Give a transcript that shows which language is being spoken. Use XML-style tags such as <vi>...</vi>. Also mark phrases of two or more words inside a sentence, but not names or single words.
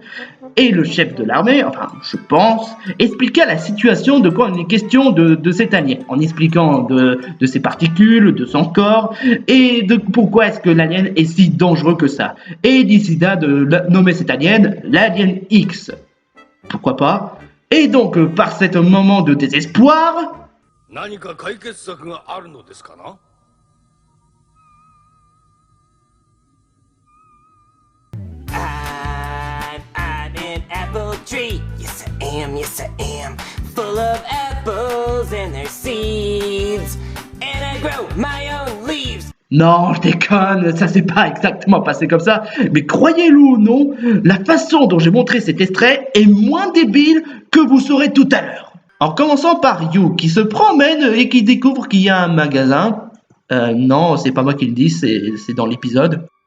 <fr>Et le chef de l'armée, enfin je pense, expliqua la situation de quoi il est question de cet alien, en expliquant de ses particules, de son corps, et de pourquoi est-ce que l'alien est si dangereux que ça. Et il décida de nommer cet alien l'Alien X. Pourquoi pas? Et donc, par cet moment de désespoir...</fr> <ja>何か解決策があるのですかな</ja> <en>I'm an apple tree. Yes, I am. Yes, I am. Full of apples and their seeds. And I grow my own leaves.</en> <fr>Non, je déconne, ça s'est pas exactement passé comme ça, mais croyez-le ou non, la façon dont j'ai montré cet extrait est moins débile que vous saurez tout à l'heure. En commençant par Yu, qui se promène et qui découvre qu'il y a un magasin. Non, c'est pas moi qui le dis, c'est dans l'épisode.</fr>